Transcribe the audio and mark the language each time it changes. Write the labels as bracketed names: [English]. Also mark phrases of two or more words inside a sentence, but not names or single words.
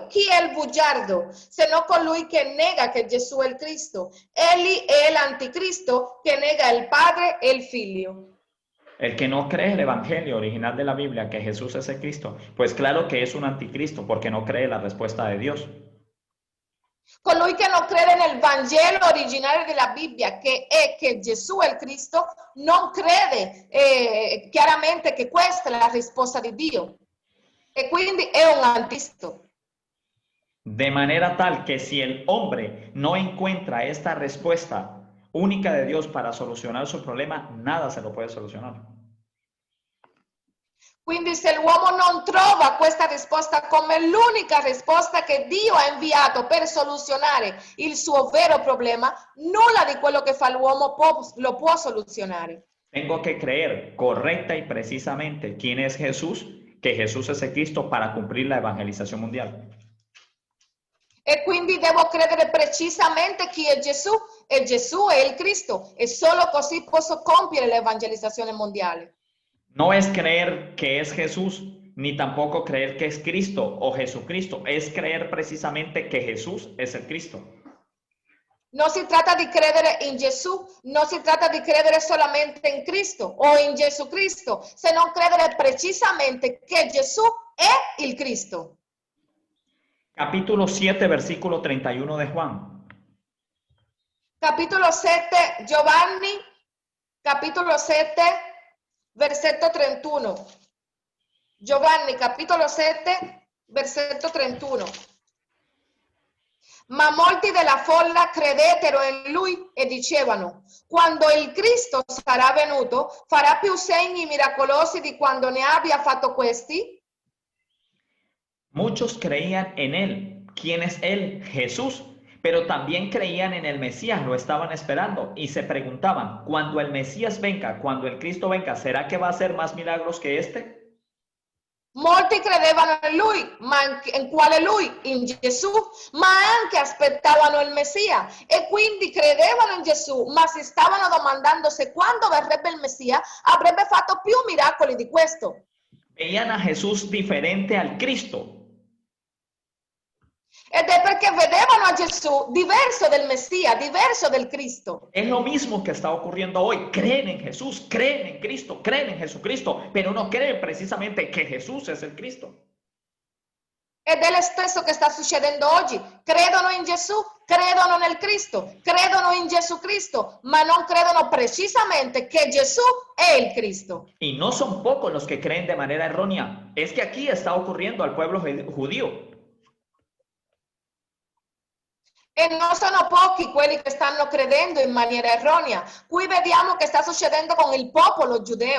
[Italian] Chi è il bugiardo se non colui che nega che Gesù è il Cristo? Egli è l'anticristo che nega il Padre e il Figlio. [Spanish] El que no cree el evangelio original de la Biblia, que Jesús es el Cristo, pues claro que es un anticristo, porque no cree la respuesta de Dios. [Italian] Colui che non crede nel Vangelo originale della Bibbia, che è che Gesù è il Cristo, non crede chiaramente che questa è la risposta di Dio. E quindi è un anticristo. [Spanish] De manera tal que si el hombre no encuentra esta respuesta única de Dios para solucionar su problema, nada se lo puede solucionar. [Italian] Quindi se l'uomo non trova questa risposta come l'unica risposta che Dio ha inviato per soluzionare il suo vero problema, nulla di quello che fa l'uomo lo può soluzionare. [Spanish] Tengo que creer correcta y precisamente quién es Jesús, que Jesús es el Cristo para cumplir la evangelización mundial. [Italian] E quindi devo credere precisamente chi è Gesù e Gesù è il Cristo e solo così posso compiere l'evangelizzazione mondiale. [Spanish] No es creer que es Jesús, ni tampoco creer que es Cristo o Jesucristo, es creer precisamente que Jesús es el Cristo. [Italian] Non si tratta di credere in Gesù, non si tratta di credere solamente in Cristo o in Gesù Cristo, se non credere precisamente che Gesù è il Cristo. [Spanish] Capítulo 7, versículo 31 de Juan. [Italian] Capitolo 7, Giovanni, capitolo 7, versetto 31. Giovanni, capitolo 7, versetto 31. Ma molti della folla credettero in lui e dicevano: quando il Cristo sarà venuto, farà più segni miracolosi di quando ne abbia fatto questi? [Spanish] Muchos creían en él. ¿Quién es él? Jesús. Pero también creían en el Mesías, lo estaban esperando y se preguntaban, cuando el Mesías venga, cuando el Cristo venga, ¿será que va a hacer más milagros que este? [Italian] Molti credevano in lui, ma in quale lui? In Gesù, ma anche aspettavano il Messia e quindi credevano in Gesù, ma si stavano domandando se quando verrebbe il Messia avrebbe fatto più miracoli di questo. [Spanish] Veían a Jesús diferente al Cristo. [Italian] Ed è perché vedevano a Gesù diverso del Messia, diverso del Cristo. [Spanish] Es lo mismo que está ocurriendo hoy. Creen en Jesús, creen en Cristo, creen en Jesucristo, pero no creen precisamente que Jesús es el Cristo. [Italian] Ed è lo stesso che sta succedendo oggi. Credono in Gesù, credono nel Cristo, credono in Gesù Cristo, ma non credono precisamente che Gesù è il Cristo. [Spanish] Y no son pocos los que creen de manera errónea. Es que aquí está ocurriendo al pueblo judío. [Italian] E non sono pochi quelli che stanno credendo in maniera erronea. Qui vediamo che sta succedendo con il popolo giudeo.